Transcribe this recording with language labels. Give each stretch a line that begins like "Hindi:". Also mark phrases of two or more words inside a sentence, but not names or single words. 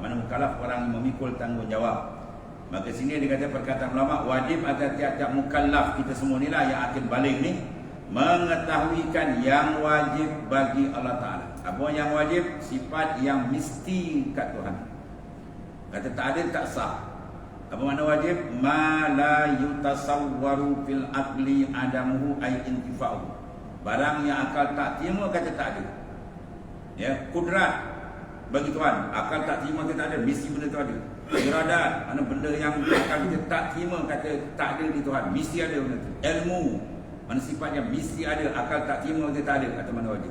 Malay: Mana mukallaf orang yang memikul tanggungjawab. Maka sini dia kata perkataan ulama wajib atas tiap-tiap mukallaf kita semua ni lah yang akan balik ni mengetahuikan yang wajib bagi Allah Ta'ala. Apa yang wajib? Sifat yang mesti kat Tuhan. Kata tak ada tak sah. Apa makna wajib?
Arabic: ما لا يتصور في العقل عدمه أي انتفاؤه.
Malay: Barang yang akal tak terima kata tak ada. Ya, kudrat bagi Tuhan, akal tak terima kita ada, mesti benda tu ada. Iradat, mana benda yang akal kita tak terima kata tak ada di Tuhan, mesti ada benda tu. Ilmu, mana sifatnya mesti ada, akal tak terima kita tak ada, kata mana wajib.